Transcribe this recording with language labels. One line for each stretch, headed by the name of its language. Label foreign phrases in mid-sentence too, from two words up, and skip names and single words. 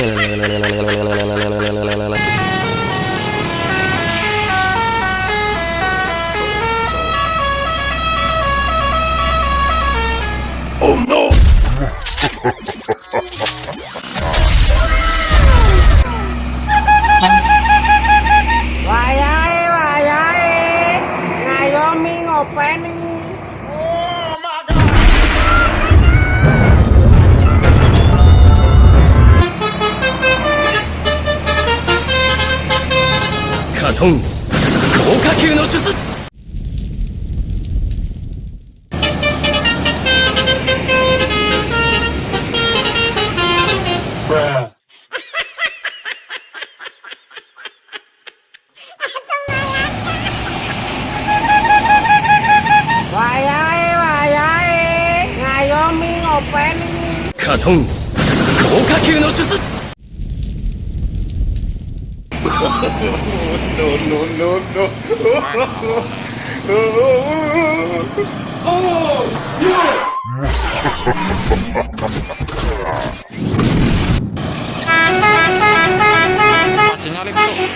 English: Oh no!
Javanese: Wayahe, ngayomi ngopeni.
English: Oh my god!
Japanese: Katon, Gokakyū no Jutsu! Bruh.
Javanese: Wayahe, ngayomi ngopeni.
Japanese: Katon, Gokakyū no Jutsu! No.
English: Oh, yeah!
Javanese: Nyalip tuh.